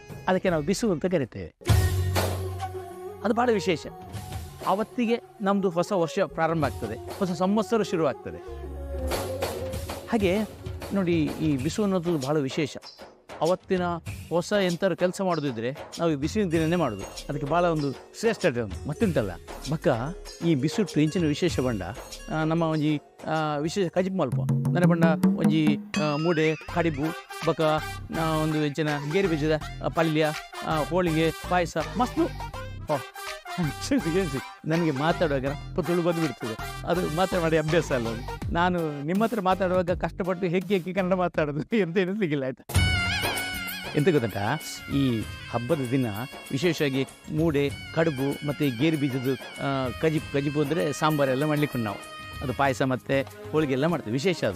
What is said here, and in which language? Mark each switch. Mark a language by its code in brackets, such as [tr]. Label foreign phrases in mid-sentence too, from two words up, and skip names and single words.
[kn] ಅದಕ್ಕೆ ನಾವು ಬಿಸು ಅಂತ ಕರಿತೇವೆ. ಅದು ಭಾಳ ವಿಶೇಷ. ಆವತ್ತಿಗೆ ನಮ್ಮದು ಹೊಸ ವರ್ಷ ಪ್ರಾರಂಭ ಆಗ್ತದೆ, ಹೊಸ ಸಂವತ್ಸರ ಶುರುವಾಗ್ತದೆ. ಹಾಗೆ ನೋಡಿ, ಈ ಬಿಸು ಅನ್ನೋದು ಭಾಳ ವಿಶೇಷ. ಅವತ್ತಿನ ಹೊಸ ಎಂಥರು ಕೆಲಸ ಮಾಡೋದಿದ್ರೆ ನಾವು ಈ ಬಿಸಿಲಿನ ದಿನನೇ ಮಾಡೋದು. ಅದಕ್ಕೆ ಭಾಳ ಒಂದು ಶ್ರೇಷ್ಠತೆ ಉಂಟು. [tcy] ಮತ್ತುಂಟಲ್ಲ ಬಕ್ಕ ಈ ಬಿಸುಟ್ಟು ಇಂಚಿನ ವಿಶೇಷ ಬಂಡ ನಮ್ಮ ಒಂಜಿ ವಿಶೇಷ ಕಜಿಬ್ ಮಲ್ಪ ನನ್ನ ಬಂಡ ಒಂಜಿ ಮೂಡೆ ಕಡಿಬು ಬಕ ಒಂದು ಇಂಚಿನ ಗೇರು ಬೀಜದ ಪಲ್ಯ, ಹೋಳಿಗೆ, ಪಾಯಸ ಮಸ್ತು. [kn] ನನಗೆ ಮಾತಾಡುವಾಗ ತುಳು ಬಂದುಬಿಡ್ತದೆ. ಅದು ಮಾತಾಡಿ ಅಭ್ಯಾಸ ಅಲ್ಲ. ನಾನು ನಿಮ್ಮ ಹತ್ರ ಮಾತಾಡುವಾಗ ಕಷ್ಟಪಟ್ಟು ಹೆಕ್ಕಿ ಕನ್ನಡ ಮಾತಾಡೋದು ಎಂತ ಎನಿಸ್ಲಿಕ್ಕಿಲ್ಲ, ಆಯ್ತಾ? ಎಂತ ಗೊತ್ತಂಟ, ಈ ಹಬ್ಬದ ದಿನ ವಿಶೇಷವಾಗಿ ಮೂಡೆ, ಕಡುಬು ಮತ್ತು ಗೇರು ಬೀಜದ್ದು ಕಜಿಪು ಅಂದರೆ ಸಾಂಬಾರೆಲ್ಲ ಮಾಡ್ಲಿಕ್ಕೆ ನಾವು ಅದು ಪಾಯಸ ಮತ್ತು ಹೋಳಿಗೆ ಎಲ್ಲ ಮಾಡ್ತೀವಿ, ವಿಶೇಷ ಅದು.